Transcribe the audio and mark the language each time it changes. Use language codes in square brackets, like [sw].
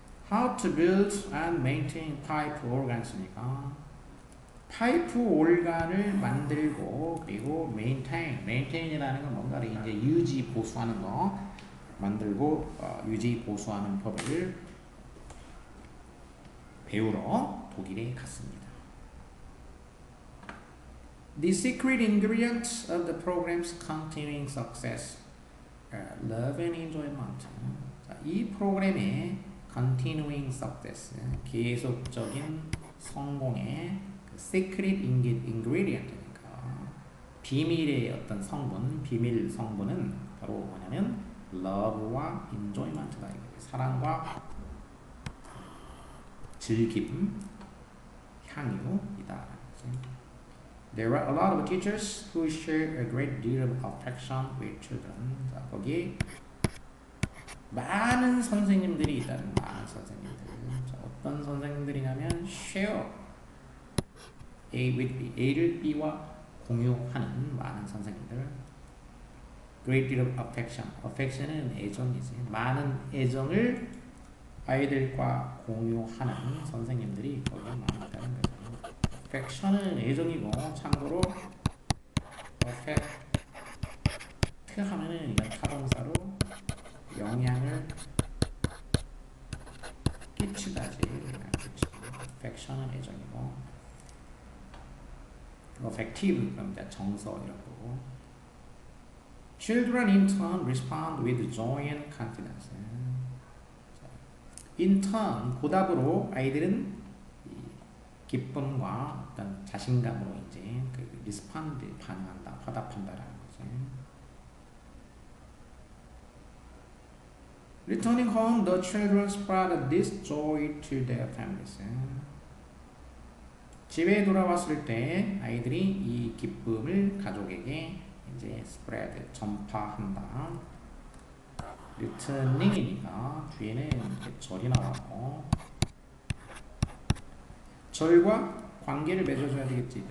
[en] How to build and maintain pipe organs [ko] 니까 파이프 올간을 만들고 그리고 maintain이라는 건 뭔가를 이제 유지 보수하는 거 만들고 유지 보수하는 법을 배우러 독일에 갔습니다. [en] The secret ingredients of the program's continuing success, love and enjoyment. [ko] 자, 이 프로그램의 [en] continuing success, [ko] 계속적인 성공의 [en] secret ingredient [ko] 니까 비밀의 어떤 성분, 비밀 성분은 바로 뭐냐면 love와 enjoyment다. 사랑과 즐김, 향유이다. [en] There are a lot of teachers who share a great deal of affection with children. [ko] 자, 거기 많은 선생님들이 있다는 많은 선생님들. 자, 어떤 선생님들이냐면 [en] share A with B, [ko] A를 B와 공유하는 많은 선생님들. [en] Great deal of affection. [ko] affection은 애정이지. 많은 애정을 아이들과 공유하는 선생님들이 거기에 많이 있다는 거죠. affection은 애정이고 참고로 affect 하면은 이건 타동사로 영향을 끼치다지. affection은 애정이고 affective 그럼 이제 정서 이런 거고. [en] Children in turn respond with joy and confidence. In turn [ko] 보답으로 아이들은 기쁨과 어떤 자신감으로 이제 그 respond 반응한다, 화답한다라는 거지. [en] Returning home, the children spread this joy to their families. [ko] 집에 돌아왔을 때 아이들이 이 기쁨을 가족에게 이제 spread 전파한다. returning이니까 뒤에는 절이 나왔고 절과 관계를 맺어줘야 되겠지.